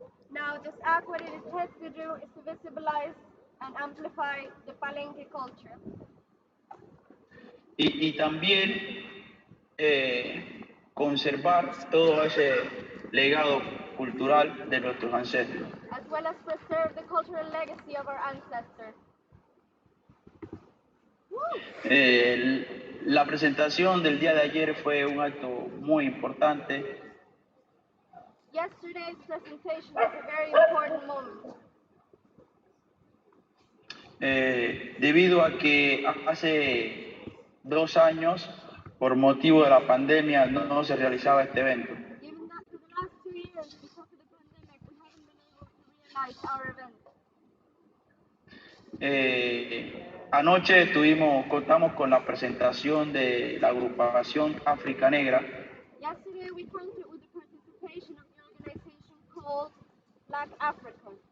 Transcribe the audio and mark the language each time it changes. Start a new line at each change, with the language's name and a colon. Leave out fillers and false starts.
English: Now, this act, what it intends to do is to visibilize and amplify the Palenque culture.
Spanish: Y también conservar todo ese legado cultural de nuestros ancestros.
English: As well as preserve the cultural legacy of our ancestors.
Spanish: La presentación del día de ayer fue un acto muy importante.
English: Yesterday's presentation was a very important moment.
Spanish: Debido a que hace 2 años, por motivo de la pandemia, no se realizaba este evento.
English: Even that for the last 2 years, because of the pandemic, we haven't been able to realize our event.
Spanish: Anoche contamos con la presentación de la agrupación África Negra.
English: Yesterday we counted with the participation of the organization called Black Africa.